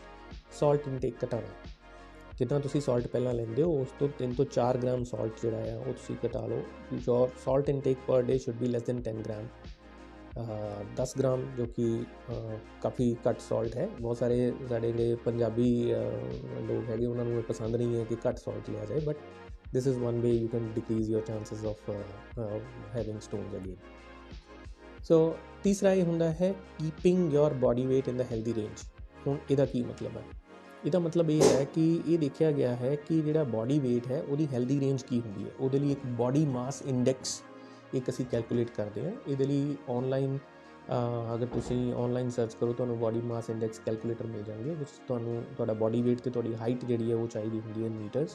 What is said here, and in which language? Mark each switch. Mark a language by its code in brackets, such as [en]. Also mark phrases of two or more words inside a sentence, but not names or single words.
[en] salt intake [pa] ਘਟਾਉਣਾ, ਜਿੱਦਾਂ ਤੁਸੀਂ ਸਾਲਟ ਪਹਿਲਾਂ ਲੈਂਦੇ ਹੋ ਉਸ ਤੋਂ 3 ਤੋਂ 4 ਗ੍ਰਾਮ ਸਾਲਟ ਜਿਹੜਾ ਹੈ ਉਹ ਤੁਸੀਂ ਘਟਾ ਲਓ। [en] your salt intake per day should be less than 10 gram. [pa] 10 ਗ੍ਰਾਮ ਜੋ ਕਿ ਕਾਫੀ ਘੱਟ ਸਾਲਟ ਹੈ। ਬਹੁਤ ਸਾਰੇ ਸਾਡੇ ਜਿਹੜੇ ਪੰਜਾਬੀ ਲੋਕ ਹੈਗੇ ਉਹਨਾਂ ਨੂੰ ਇਹ ਪਸੰਦ ਨਹੀਂ ਹੈ ਕਿ ਘੱਟ ਸਾਲਟ ਲਿਆ ਜਾਏ, ਬਟ [en] this is one way you can decrease your chances of having stones again. [pa] So ਤੀਸਰਾ ਇਹ ਹੁੰਦਾ ਹੈ [en] keeping your body weight in the healthy range। [pa] ਹੁਣ ਇਹਦਾ ਕੀ ਮਤਲਬ ਹੈ? ਇਹਦਾ ਮਤਲਬ ਇਹ ਹੈ ਕਿ ਇਹ ਦੇਖਿਆ ਗਿਆ ਹੈ ਕਿ ਜਿਹੜਾ [en] body weight [pa] ਹੈ ਉਹਦੀ [en] healthy range [pa] ਕੀ ਹੁੰਦੀ ਹੈ। ਉਹਦੇ ਲਈ ਇੱਕ [en] body mass index [pa] ਇੱਕ ਅਸੀਂ ਕੈਲਕੂਲੇਟ ਕਰਦੇ ਹਾਂ। ਇਹਦੇ ਲਈ ਔਨਲਾਈਨ ਅਗਰ ਤੁਸੀਂ [en] online search [pa] ਕਰੋ ਤੁਹਾਨੂੰ [en] body mass index calculator [pa] ਮਿਲ ਜਾਣਗੇ, ਵਿੱਚ ਤੁਹਾਨੂੰ ਤੁਹਾਡਾ [en] body weight [pa] ਤੇ ਤੁਹਾਡੀ ਹਾਈਟ ਜਿਹੜੀ ਹੈ ਉਹ ਚਾਹੀਦੀ ਹੁੰਦੀ ਹੈ ਮੀਟਰਸ।